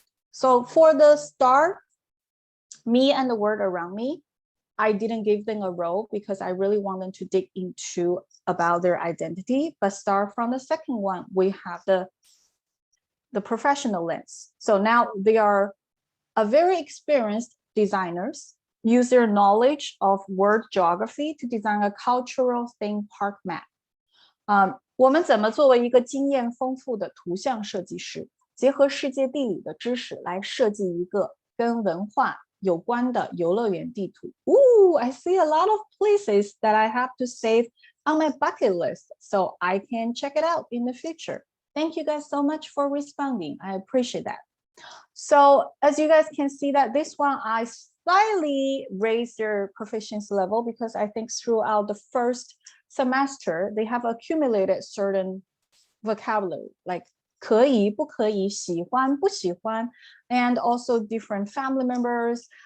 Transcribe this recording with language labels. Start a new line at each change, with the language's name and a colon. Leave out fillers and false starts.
English: So for the start, me and the word around me, I didn't give them a role because I really want them to dig into about their identity. But start from the second one, we have the professional lens. So now they are a very experienced designers, use their knowledge of word geography to design a cultural theme park map.
Chinese: 我们怎么作为一个经验丰富的图像设计师，结合世界地理的知识来设计一个跟文化有关的游乐园地图?
English: Ooh, I see a lot of places that I have to save on my bucket list, so I can check it out in the future. Thank you guys so much for responding. I appreciate that. So as you guys can see that this one, I slightly raised their proficiency level because I think throughout the first semester, they have accumulated certain vocabulary, like
Chinese: 可以,不可以,喜欢,不喜欢,
English: and also different family members.